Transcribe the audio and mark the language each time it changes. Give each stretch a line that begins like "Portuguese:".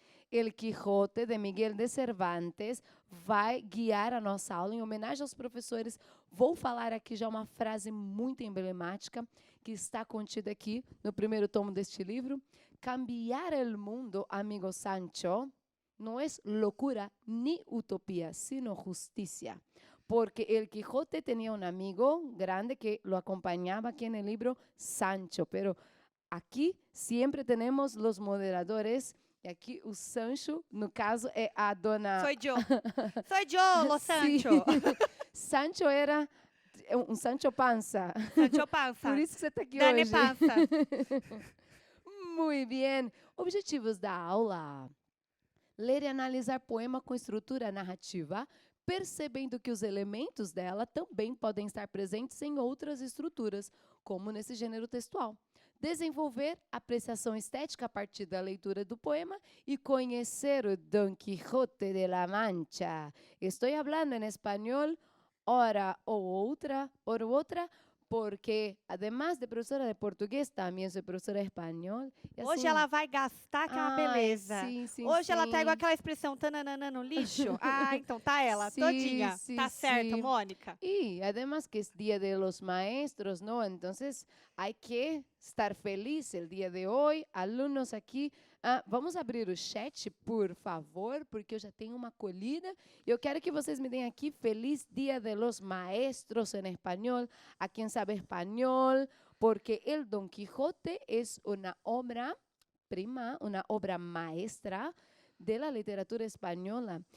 Portuguese: El Quijote, de Miguel de Cervantes, vai guiar a nossa aula. Em homenagem aos professores, vou falar aqui já uma frase muito emblemática que está contida aqui no primeiro tomo deste livro.
Spanish: Cambiar el mundo, amigo Sancho,
Portuguese: não é loucura
Spanish: ni utopía, sino justicia. Porque el Quijote tenía un amigo grande que lo acompañaba aquí en el libro, Sancho. Pero aquí siempre tenemos los moderadores.
Portuguese: E aqui o Sancho, no caso, é a dona... Sou eu, Lo Sancho. Sancho era um Sancho Panza. Sancho Panza. Por isso que você está aqui Dani hoje. Panza. Muito bem. Objetivos da aula. Ler e analisar poema com estrutura narrativa, percebendo que os elementos dela também podem estar presentes em outras estruturas, como nesse gênero textual. Desenvolver apreciação estética a partir da leitura do poema e conhecer o Don Quijote de la Mancha. Estou falando em espanhol, hora ou outra, porque, además de professora de português, também sou professora de espanhol. Hoje ela vai gastar, que é uma beleza. Sim, Hoje ela tá igual aquela expressão, tananana no lixo. Ah, então tá ela, todinha. Tá certo, Mônica?
Spanish: E, además, que é dia de los maestros, ¿no? Entonces, hay que estar feliz el día de hoy.
Portuguese: Alunos aqui, vamos abrir o chat, por favor, porque eu já tenho uma acolhida. Eu quero que vocês me deem aqui
Spanish: feliz dia de los maestros en español, a quien sabe español, porque el Don Quijote es una obra prima, uma obra maestra de la literatura espanhola.